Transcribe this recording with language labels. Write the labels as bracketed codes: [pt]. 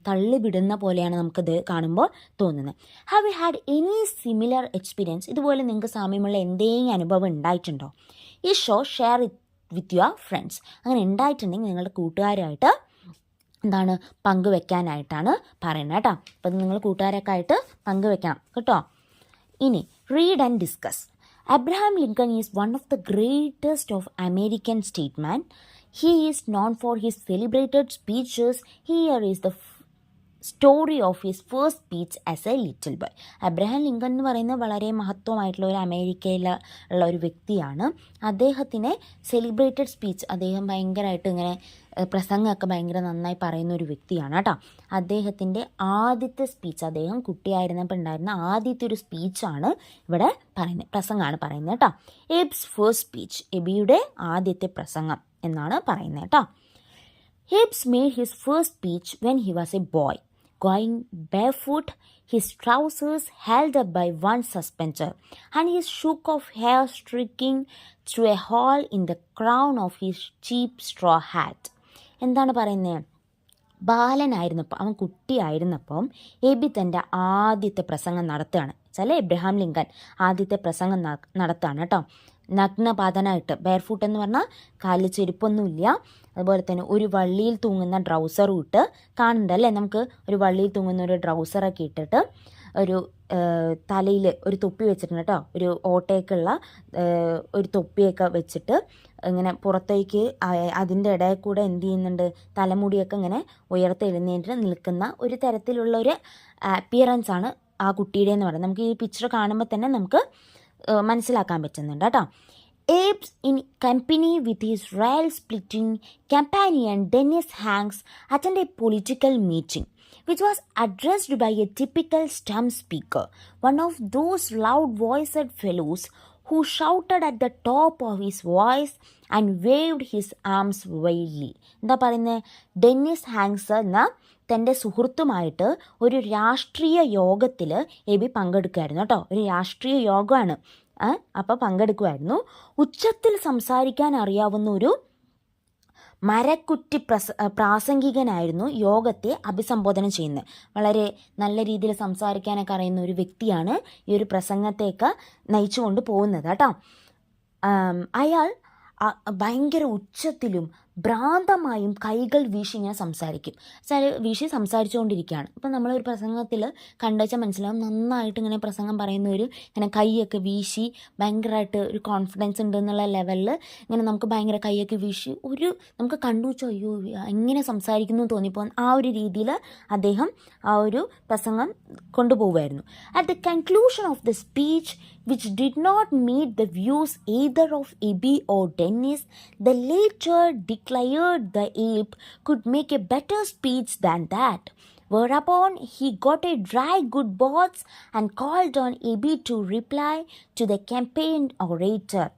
[ml] തള്ളിവിടുന്ന പോലെയാണ് നമുക്കത് കാണുമ്പോൾ തോന്നുന്നത്. [en] Have you had any similar experience? [ml] ഇതുപോലെ നിങ്ങൾക്ക് സാമ്യമുള്ള എന്തെങ്കിലും അനുഭവം ഉണ്ടായിട്ടുണ്ടോ? ഈ [en] Share it with your friends. [ml] അങ്ങനെ ഉണ്ടായിട്ടുണ്ടെങ്കിൽ നിങ്ങളുടെ കൂട്ടുകാരായിട്ട് എന്താണ് പങ്കുവെക്കാനായിട്ടാണ് പറയുന്നത് കേട്ടോ. അപ്പം നിങ്ങൾ കൂട്ടുകാരൊക്കെ ആയിട്ട് പങ്കുവെക്കണം കേട്ടോ. [en] ഇനി read and discuss. Abraham Lincoln is one of the greatest of American statesmen. He is known for his celebrated speeches. Here is the story of his first speech as a little boy. [ml] Abraham Lincoln എന്ന് പറയുന്നത് വളരെ മഹത്വമായിട്ടുള്ള ഒരു അമേരിക്കയിൽ ഉള്ള ഒരു വ്യക്തിയാണ്. അദ്ദേഹത്തിനെ [en] celebrated speech, [ml] അദ്ദേഹം ഭയങ്കരമായിട്ട് ഇങ്ങനെ പ്രസംഗമൊക്കെ ഭയങ്കര നന്നായി പറയുന്ന ഒരു വ്യക്തിയാണ് കേട്ടോ. അദ്ദേഹത്തിൻ്റെ ആദ്യത്തെ സ്പീച്ച്, അദ്ദേഹം കുട്ടിയായിരുന്നപ്പോൾ ഉണ്ടായിരുന്ന ആദ്യത്തെ ഒരു സ്പീച്ചാണ് ഇവിടെ പറയുന്നത്, പ്രസംഗമാണ് പറയുന്നത് കേട്ടോ. [en] Abe's first speech, [ml] എബിയുടെ ആദ്യത്തെ പ്രസംഗം എന്നാണ് പറയുന്നത് കേട്ടോ. [en] Hibbs made his first speech when he was a boy, going barefoot, his trousers held up by one suspender, and his shock of hair streaking through a hole in the crown of his cheap straw hat. [ml] എന്താണ് പറയുന്നത്? ബാലനായിരുന്നപ്പോൾ, അവൻ കുട്ടിയായിരുന്നപ്പം AB തൻ്റെ ആദ്യത്തെ പ്രസംഗം നടത്തുകയാണ്. ചില Abraham Lincoln ആദ്യത്തെ പ്രസംഗം നടത്തുകയാണ് കേട്ടോ. നഗ്നപാതനായിട്ട്, ബെയർഫൂട്ട് എന്ന് പറഞ്ഞാൽ കാലിൽ ചെരുപ്പൊന്നുമില്ല, അതുപോലെ തന്നെ ഒരു വള്ളിയിൽ തൂങ്ങുന്ന ട്രൗസറും ഇട്ട് കാണുന്നുണ്ട്, അല്ലേ. നമുക്ക് ഒരു വള്ളിയിൽ തൂങ്ങുന്ന ഒരു ട്രൗസറൊക്കെ ഇട്ടിട്ട് ഒരു തലയിൽ ഒരു തൊപ്പി വെച്ചിട്ടുണ്ട് കേട്ടോ, ഒരു ഓട്ടയൊക്കെയുള്ള ഒരു തൊപ്പിയൊക്കെ വെച്ചിട്ട് ഇങ്ങനെ പുറത്തേക്ക് അതിൻ്റെ ഇടയിൽ കൂടെ എന്ത് ചെയ്യുന്നുണ്ട്, തലമുടിയൊക്കെ ഇങ്ങനെ ഉയർത്തെഴുന്നേറ്റ് നിൽക്കുന്ന ഒരു തരത്തിലുള്ള ഒരു അപ്പിയറൻസ് ആണ് ആ കുട്ടിയുടെ എന്ന് പറയുന്നത്. നമുക്ക് ഈ പിക്ചർ കാണുമ്പോൾ തന്നെ നമുക്ക് മനസ്സിലാക്കാൻ പറ്റുന്നുണ്ട് കേട്ടോ. [en] Abe's in company with his rail-splitting companion Dennis Hanks attended a political meeting, which was addressed by a typical stump speaker, one of those loud-voiced fellows who shouted at the top of his voice and waved his arms wildly. [ml] എന്താ പറയുന്നത്, Dennis Hanks എന്ന തൻ്റെ സുഹൃത്തുമായിട്ട് ഒരു രാഷ്ട്രീയ യോഗത്തിൽ AB പങ്കെടുക്കുകയായിരുന്നു കേട്ടോ. ഒരു രാഷ്ട്രീയ യോഗമാണ്, അപ്പോൾ പങ്കെടുക്കുമായിരുന്നു. ഉച്ചത്തിൽ സംസാരിക്കാൻ അറിയാവുന്ന ഒരു മരക്കുറ്റി പ്രാസംഗികനായിരുന്നു യോഗത്തെ അഭിസംബോധന ചെയ്യുന്നത്. വളരെ നല്ല രീതിയിൽ സംസാരിക്കാനൊക്കെ അറിയുന്ന ഒരു വ്യക്തിയാണ് ഈ ഒരു പ്രസംഗത്തെയൊക്കെ നയിച്ചു കൊണ്ട് പോകുന്നത് കേട്ടോ. അയാൾ ഭയങ്കര ഉച്ചത്തിലും ഭ്രാന്തമായും കൈകൾ വീശി ഇങ്ങനെ സംസാരിക്കും. വീശി സംസാരിച്ചുകൊണ്ടിരിക്കുകയാണ്. അപ്പം നമ്മളൊരു പ്രസംഗത്തിൽ കണ്ടുവച്ചാൽ മനസ്സിലാവും, നന്നായിട്ട് ഇങ്ങനെ പ്രസംഗം പറയുന്നവർ ഇങ്ങനെ കൈയൊക്കെ വീശി ഭയങ്കരമായിട്ട് ഒരു കോൺഫിഡൻസ് ഉണ്ട് എന്നുള്ള ലെവലിൽ ഇങ്ങനെ നമുക്ക് ഭയങ്കര കൈയൊക്കെ വീശി നമുക്ക് കണ്ടുവച്ചോ അയ്യോ എങ്ങനെ സംസാരിക്കുന്നു എന്ന് തോന്നിപ്പോൾ ആ ഒരു രീതിയിൽ അദ്ദേഹം ആ ഒരു പ്രസംഗം കൊണ്ടുപോകുമായിരുന്നു. [en] At the conclusion of the speech which did not meet the views either of Abby or Dennis, the latter declared the ape could make a better speech than that. Whereupon he got a dry good box and called on Abby to reply to the campaign orator.